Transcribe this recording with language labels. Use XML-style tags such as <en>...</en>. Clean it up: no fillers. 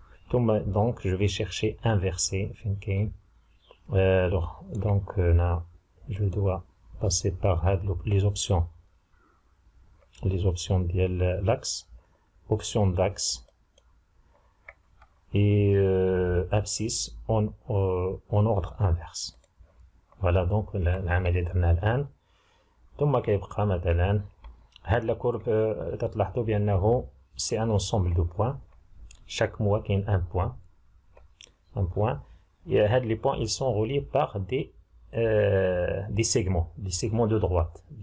<fr>Donc je vais chercher inverser. Alors donc là, je dois passer par les options de l'axe. Option d'axe et abscisse en ordre inverse. Voilà donc</fr> <ar>العملية اللي درناها الآن. ثم كيبقى مثلا هاد لا كورب تلاحظوا بأنه</ar> <fr>c'est un ensemble de points. Chaque mois كاين un point. Et les points ils sont reliés par des segments de droite.</fr>